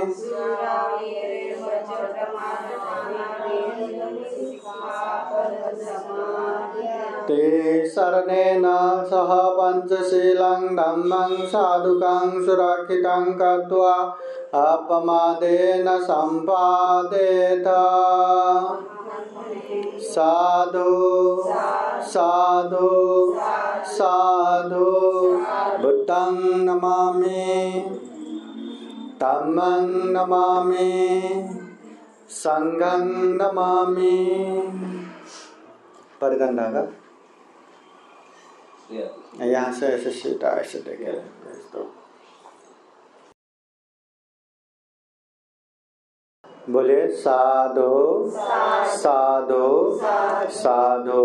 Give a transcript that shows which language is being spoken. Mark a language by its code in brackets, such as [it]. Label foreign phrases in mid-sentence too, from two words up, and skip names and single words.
[pi] ते शरणेन सह पंचशीलं धम्मं साधुकं सुरक्षितं कृत्वा अपमादेन सम्पादेत साधु साधु साधु बुद्धं नमामि धम्मं नमामि संघं नमामि। [hi] परिधान धागा यहाँ से ऐसे सीधा ऐसे देखे तो बोले [pi] साधु साधु साधु।